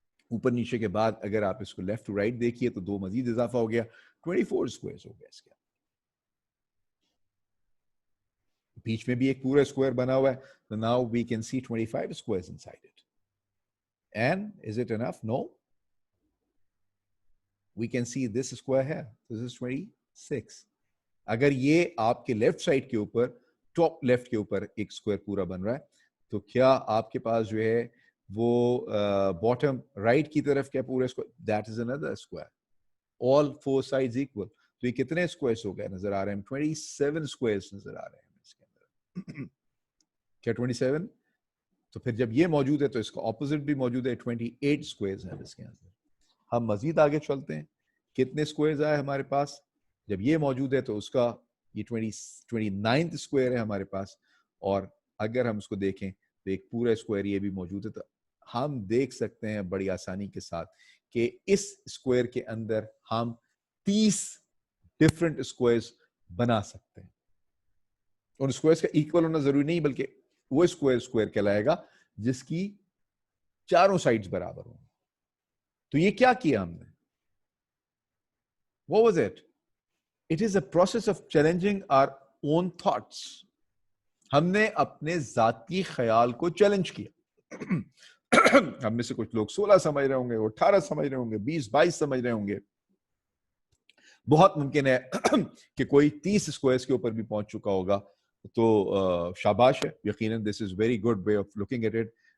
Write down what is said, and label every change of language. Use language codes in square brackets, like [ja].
[hi] ऊपर नीचे के बाद अगर आप इसको लेफ्ट टू राइट देखिए तो दो मजीद इजाफा हो गया, 24 स्क्वायर्स हो गया इसके। बीच में भी एक पूरा स्क्वायर बना हुआ है, तो [en] Now we can see 25 squares inside it. And is it enough? No, we can see this square here, this is 26। [hi] अगर ये आपके लेफ्ट साइड के ऊपर, टॉप लेफ्ट के ऊपर एक स्क्वायर पूरा बन रहा है, तो क्या आपके पास जो है वो बॉटम राइट की तरफ क्या पूरा square? [en] That is another square, all four sides equal. [hi] तो ये कितने स्क्वायर्स हो गए नजर आ रहे हैं? 27 स्क्वायर्स नजर आ रहे हैं इसके अंदर। क्या 27? तो फिर जब ये मौजूद है तो इसका ऑपोजिट भी मौजूद है, 28 स्क्वायर्स हैं इसके अंदर। हम मजीद आगे चलते हैं, कितने स्क्वायर्स आए हमारे पास? जब ये मौजूद है तो उसका ये 29th स्क्वायर है हमारे पास, और अगर हम उसको देखें तो एक पूरा स्क्वायर ये भी मौजूद है। तो हम देख सकते हैं बड़ी आसानी के साथ कि इस स्क्वायर के अंदर हम 30 डिफरेंट स्क्वायर्स बना सकते हैं। और स्क्वायर्स का इक्वल होना जरूरी नहीं, बल्कि वो स्क्वायर स्क्वायर कहलाएगा जिसकी चारों साइड्स बराबर हों। तो ये क्या किया हमने? [en] What was it? It is a process of challenging our own thoughts. [hi] हमने अपने जाती ख्याल को चैलेंज किया। हम में से कुछ लोग 16 समझ रहे होंगे, 18 समझ रहे होंगे, 20-22 समझ रहे होंगे। बहुत मुमकिन है कि कोई 30 स्क्वायर्स के ऊपर भी पहुंच चुका होगा। तो शाबाश है, यकीनन [en] This is very good way of looking at it.